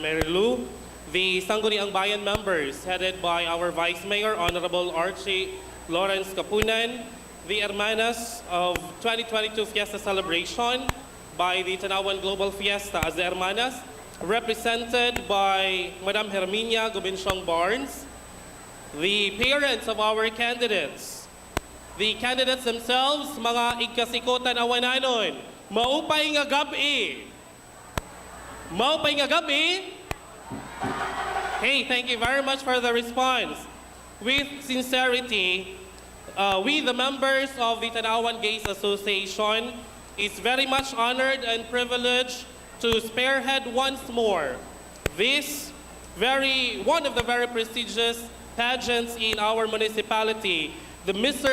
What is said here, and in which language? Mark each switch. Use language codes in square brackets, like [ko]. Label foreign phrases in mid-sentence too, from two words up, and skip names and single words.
[en] Marilu, the Sangguniang Bayan members headed by our Vice Mayor, Honorable Archie Lawrence Kapunan, the Hermanas of 2022 Fiesta celebration by the Tanauan Global Fiesta as the Hermanas, represented by Madam Herminia Gubinsiong Barnes, the parents of our candidates, the candidates themselves, [war] mga igkasiko Tanauananon, maupay nga gabi. Maupay nga gabi. [en] Hey, thank you very much for the response. With sincerity, we, the members of the Tanauan Gays Association, is very much honored and privileged to spearhead once more this one of the very prestigious pageants in our municipality, the Mr.